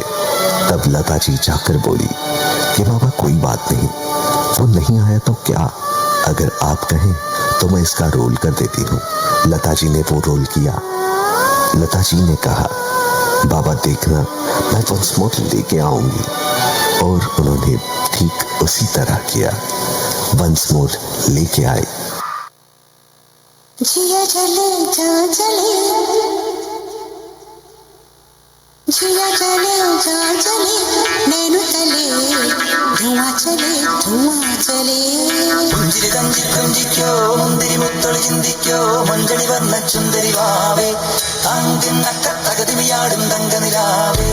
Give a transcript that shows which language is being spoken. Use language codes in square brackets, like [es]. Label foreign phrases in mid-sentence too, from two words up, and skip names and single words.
[hi] तब लता जी जाकर बोली कि बाबा कोई बात नहीं, वो नहीं आया तो क्या, अगर आप कहें तो मैं इसका रोल कर देती हूँ. लता जी ने वो रोल किया. लता जी ने कहा, बाबा देखना मैं [en] once more [hi] लेके आऊंगी. और उन्होंने ठीक उसी तरह किया। [en] once more [hi] लेके आए। जिया जले जा जले, जिया जले जा जले, नैनो तले धुआं चले धुआं चले। [ml] പുഞ്ചിരി കൊഞ്ചിക്കോ മുന്തിരി മുത്തൊളി ചിന്തിക്കോ മഞ്ചണി വർണ്ണ ചുന്ദരി വാവേ തകതിമിയാടും തങ്കനിലാവേ.